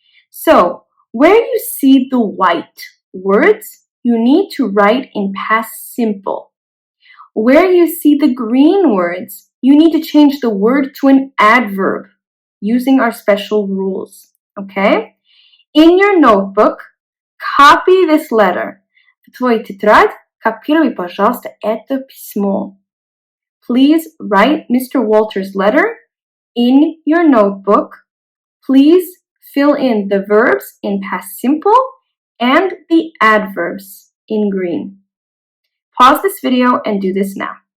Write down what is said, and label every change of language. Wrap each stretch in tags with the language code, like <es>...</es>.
<en>So, where you see the white words, you need to write in past simple. Where you see the green words, you need to change the word to an adverb using our special rules, okay? In your notebook, copy this letter.</en> <ru>В твой тетрадь копируй, пожалуйста, это письмо.</ru> <en>Please write Mr. Walter's letter in your notebook. Please fill in the verbs in past simple and the adverbs in green. Pause this video and do this now.</en>